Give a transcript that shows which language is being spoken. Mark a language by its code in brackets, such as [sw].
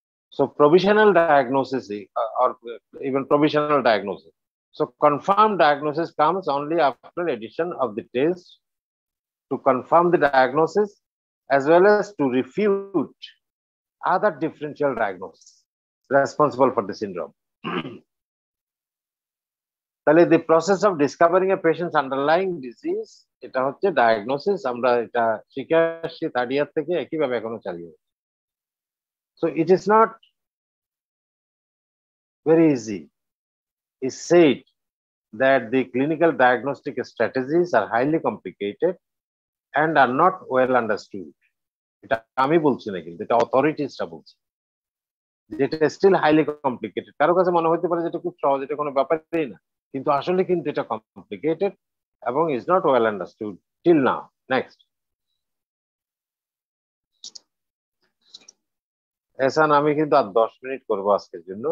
[en] So provisional diagnosis or even provisional diagnosis. So confirmed diagnosis comes only after addition of the test to confirm the diagnosis as well as to refute other differential diagnoses responsible for the syndrome. [bn] তাহলে [en] the process of discovering a patient's underlying disease [bn] এটা হচ্ছে diagnosis, আমরা এটা শিখে আসছি third year থেকে, একইভাবে এখনো চালিয়ে। [en] So it is not very easy. It's said that the clinical diagnostic strategies are highly complicated and are not well understood. [bn] এটা আমি বলছি না, কিন্তু এটা অথরিটিসরা বলছে, যেটা স্টিল হাইলি কমপ্লিকেটেড। কারো কাছে মনে হতে পারে যেটা খুব সহজ, এটা কোনো ব্যাপারই না, কিন্তু আসলে কিন্তু এটা কমপ্লিকেটেড এবং [en] Is not well understood till now. [bn] Next, Ehsan আমি কিন্তু আর 10 মিনিট করবো আজকের জন্য।